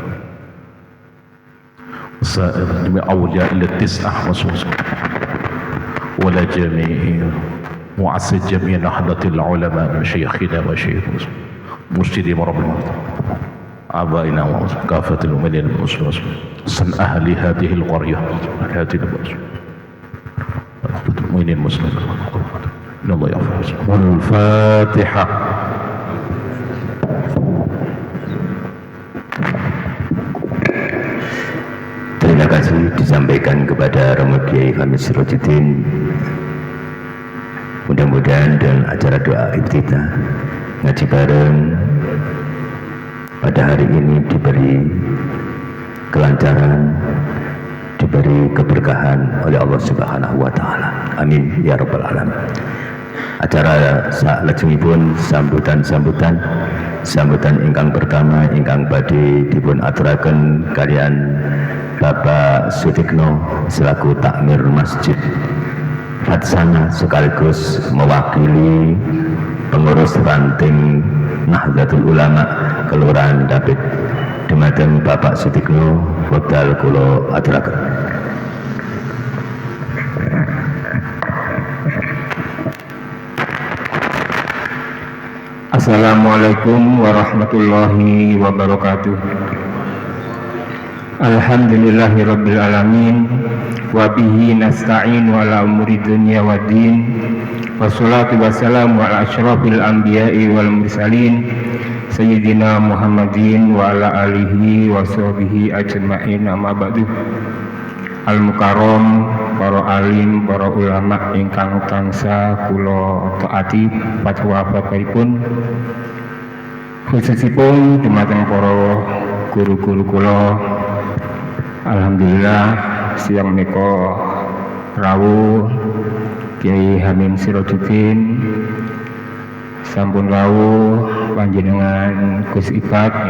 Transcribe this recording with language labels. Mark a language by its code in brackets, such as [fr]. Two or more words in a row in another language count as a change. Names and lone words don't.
[ar] وسائر جميع أولياء إلى 9 ولا جميع مؤسس جميع نهضة العلماء مشايخنا وشيخ مرشدين ربنا آبائنا وكافة المؤمنين المسلمين سن أهل هذه القرية هذه المؤمنين المسلمين إن الله يغفر. الفاتحة. [id] Terima kasih disampaikan kepada Romo Kiai Hamim Sirajuddin. Mudah-mudahan dengan acara doa iftitah [jv] ngaji bareng [id] pada hari ini diberi kelancaran, diberi keberkahan oleh Allah [ar] سبحانه وتعالى. آمين يا رب العالمين. [jv] Acara salajengipun sambutan ingkang pertama ingkang badhe dipun aturaken kalian Bapak Sutikno [id] selaku takmir masjid Laksana sekaligus mewakili pengurus ranting Nahdlatul Ulama Kelurahan Dampit [jv] dumateng Bapak Sutikno wekdal kula aturaken. [ar] السلام عليكم ورحمة الله وبركاته. الحمد لله رب العالمين وبه نستعين على أمور الدنيا والدين والصلاة والسلام على أشرف الأنبياء والمرسلين سيدنا محمد وعلى آله وصحبه أجمعين أما بعد. المكرم, [jv] para alim, para ulama ingkang tansah kula taati fatwa bapakipun, khususipun dumateng para guru-guru kula. Alhamdulillah siang menika rawuh Kiai Hamim Sirajuddin sampun rawuh panjenengan Gus Ibad